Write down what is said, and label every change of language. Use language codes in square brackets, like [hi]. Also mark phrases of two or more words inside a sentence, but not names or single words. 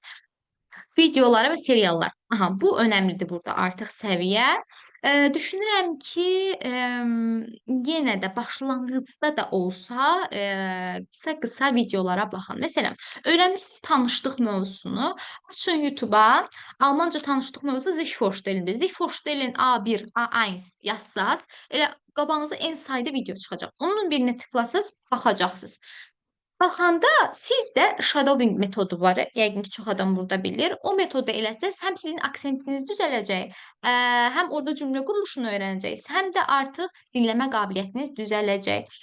[az] Videoları və seriallar. Aha, bu önəmlidir burada artıq səviyyə. Düşünürəm ki, yenə də başlanğıcda da olsa, qısa-qısa videolara baxın. Məsələn, öyrənmisiniz tanışlıq mövzusunu, açın YouTube-a, Almanca tanışlıq mövzusu [de] sich vorstellendir. Sich vorstellen [az] A1, A1 yazsaz, elə qabağınıza en sayda video çıxacaq. Onun birinə tıklasaz, baxacaqsınız. Baxanda siz də shadowing metodu var. Yəqin ki, çox adam burada bilir. O metodu eləsəz, həm sizin aksentiniz düzələcək, həm orada cümlə quruluşunu öyrənəcəksiniz, həm də artıq dinləmə qabiliyyətiniz düzələcək.